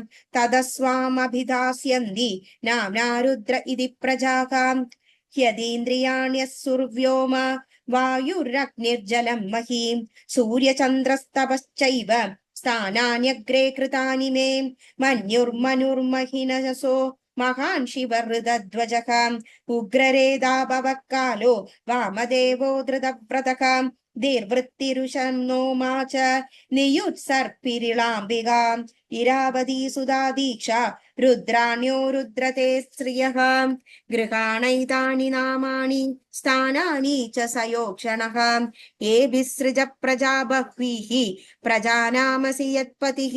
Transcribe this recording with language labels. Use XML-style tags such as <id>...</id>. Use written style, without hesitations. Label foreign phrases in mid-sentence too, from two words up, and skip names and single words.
<sa>तदस्वामभिधास्यन्ति नाम्ना रुद्र इति प्रजाः यदीन्द्रियाण्यः सुर्व्योम वायुरग्निर्जलं महीं सूर्यचन्द्रस्तपश्चैव स्थानान्यग्रे कृतानि मे मन्युर्मनुर्महिनसो महान् शिवहृदध्वजः उग्ररेदा भवः कालो वामदेवो धृतव्रतः ദീർവൃത്തിരുഷന്നോ മാച നിയുത്സർപ്പിരിളാംബികാം ഇരാവതീ സുതാ ദീക്ഷ രുദ്രാണ്യോ രുദ്രത്തെ സ്ത്രിയഃ ഗൃഹാണൈതാനി നാമാനി സ്ഥാനാനി ച സയോക്ഷണഃ ഏഭിസൃജ പ്രജാ ബഹ്വീഃ പ്രജാനാമസി യത്പതിഃ</sa>